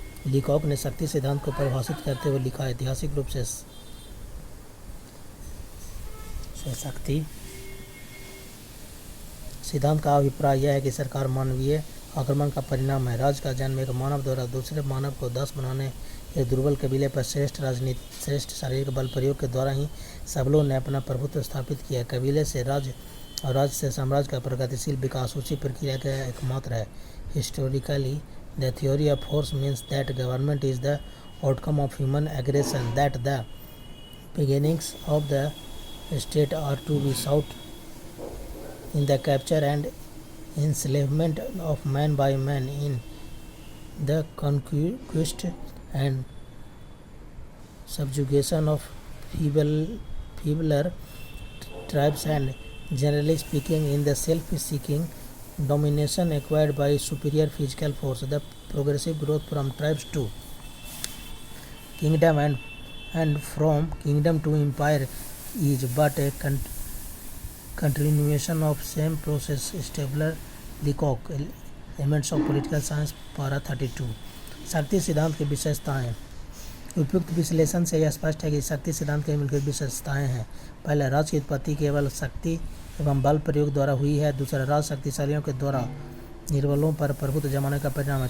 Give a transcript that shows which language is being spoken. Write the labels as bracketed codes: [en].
[hi] लीकॉक ने शक्ति सिद्धांत को परिभाषित करते हुए लिखा, ऐतिहासिक रूप से शक्ति सिद्धांत का अभिप्राय यह है कि सरकार मानवीय आक्रमण का परिणाम है। राज्य का जन्म एक मानव द्वारा दूसरे मानव को दास बनाने एक दुर्बल कबीले पर श्रेष्ठ शारीरिक बल प्रयोग के द्वारा ही सबलों ने अपना प्रभुत्व स्थापित किया। कबीले से राज्य और राज्य से साम्राज्य का प्रगतिशील विकास उसी प्रक्रिया का एकमात्र है। [en] Historically the theory of force means that government is the outcome of human aggression, that the beginnings of द state are to be sought in the capture and enslavement of man by man, in the conquest and subjugation of feebler tribes, and generally speaking in the self-seeking domination acquired by superior physical force. The progressive growth from tribes to kingdom and from kingdom to empire is but a continuation of same process. Stabler, Leacock, Elements of Political Science, [hi] पारा [en] 32। [hi] शक्ति सिद्धांत की विशेषताएं। उपयुक्त विश्लेषण से यह स्पष्ट है कि शक्ति सिद्धांत की मुख्य विशेषताएं हैं। पहले, राज्य की उत्पत्ति केवल शक्ति एवं बल प्रयोग द्वारा हुई है। दूसरा, राज्य शक्तिशालियों के द्वारा निर्बलों पर प्रभुत्व जमाने का परिणाम है।